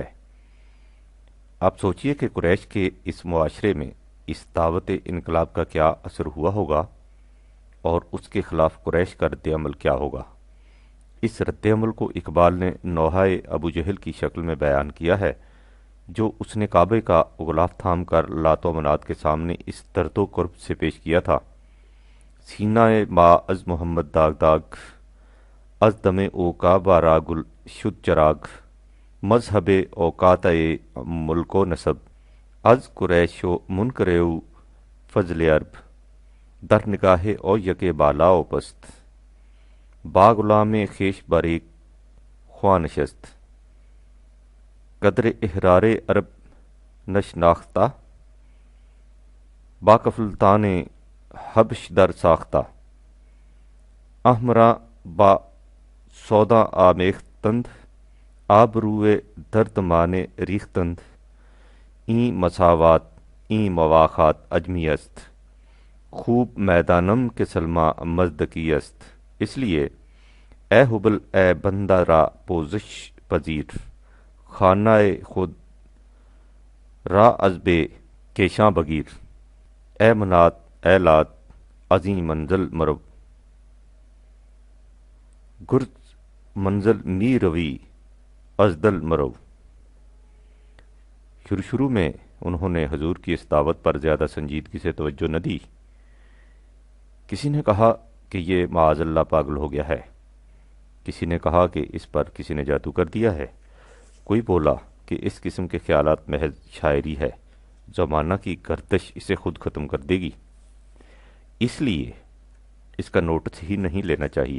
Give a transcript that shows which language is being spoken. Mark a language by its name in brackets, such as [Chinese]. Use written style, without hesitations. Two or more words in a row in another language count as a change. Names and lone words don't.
[Urdu] آپ سوچئے کہ قریش کے اس معاشرے میں اس دعوت انقلاب کا کیا اثر ہوا ہوگا، اور اس کے خلاف قریش کا رد عمل کیا ہوگا۔ اس رد عمل کو اقبال نے نوحہ ابو جہل کی شکل میں بیان کیا ہے، جو اس نے کعبے کا غلاف تھام کر لات و منات کے سامنے اس درد و کرب سے پیش کیا تھا: [Persian] سینہ ما از محمد داغ داغ، از دم او کعبہ را گل شد چراغ، مذہب اوقات ملک و نسب، از قریش و منکر او فضل عرب، در نگاہ او یک بالا و پست، با غلام خویش بر ایک خواں نشست، قدر احرار عرب نشناختہ، با کفلتان حبش در ساختہ، احمراں با سودا آمیختند، آبروئے دردمان ریختند، این مساوات این مواخات اجمی است، خوب میدانم کے سلما مزدکی است۔ [Urdu] اس لیے [Persian] اے حبل اے بندہ را پوزش پذیر، خانہ خود را از بے کیشاں بگیر، اے منات اے لات عظیم منزل مرو، گرز منزل می روی از دل مرو۔ [Urdu] شروع میں انہوں نے حضور کی اس دعوت پر زیادہ سنجیدگی سے توجہ نہ دی۔ کسی نے کہا کہ یہ معاذ اللہ پاگل ہو گیا ہے، کسی نے کہا کہ اس پر کسی نے جادو کر دیا ہے، کوئی بولا کہ اس قسم کے خیالات محض شاعری ہے، زمانہ کی گردش اسے خود ختم کر دے گی، اس لیے اس کا نوٹس ہی نہیں لینا چاہیے۔